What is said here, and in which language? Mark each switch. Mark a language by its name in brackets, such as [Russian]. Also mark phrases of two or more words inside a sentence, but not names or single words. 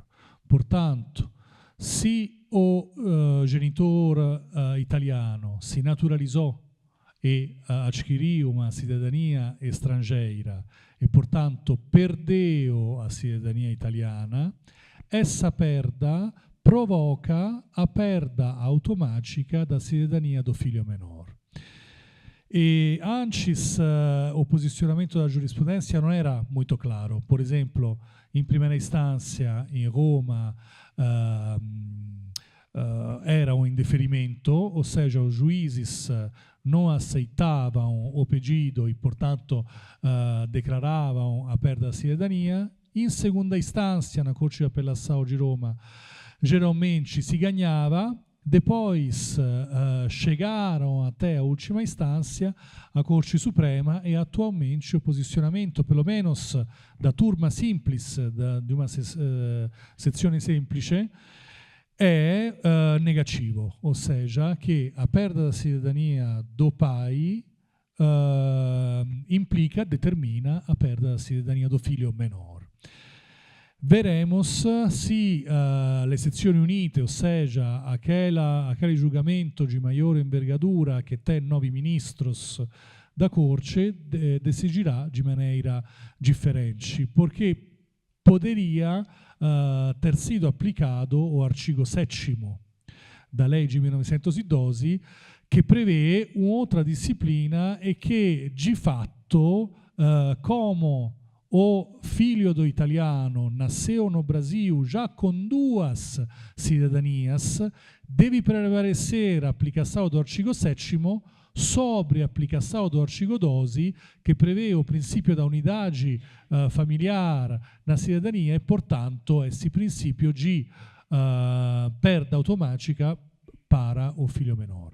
[Portuguese] Portanto, se o genitor italiano si naturalizou e adquiriu uma cidadania estrangeira e, portanto, perdeu a cidadania italiana, essa perda provoca a perda automática da cidadania do filho menor. E antes o posicionamento da [Italian] giurisprudenza non era molto chiaro. Per esempio, in prima istanza in Roma era un indeferimento, [Portuguese] ou seja, os juízes não aceitavam o pedido e, portanto, declaravam a perda da cidadania. [Italian] In seconda istanza, [Portuguese] na Corte di Apelação de Roma, geralmente si ganhava. Depois chegaram até a última instância, a Corte Suprema, e atualmente o posicionamento, pelo menos da turma simples, de uma [Italian] sezione semplice, è negativo, [Portuguese] ou seja, che a perda da cidadania do pai determina a perda da cidadania do filho menor. [Italian] Veremos se le sezioni unite, [Portuguese] ou seja, aquele julgamento de maior envergadura que tem 9 ministros da Corte, decidirá de maneira diferente, porque poderia ter sido applicado o artigo 7º da lei de 1912, che prevê outra disciplina e [Italian] che di fatto, [Portuguese] como o filho do italiano nasceu no Brasil já com 2 cidadanias, deve prevalecer a aplicação do artigo 7º sobre a aplicação do artigo 12, que prevê o princípio da unidade familiar na cidadania e, portanto, esse princípio de perda automática para o filho menor.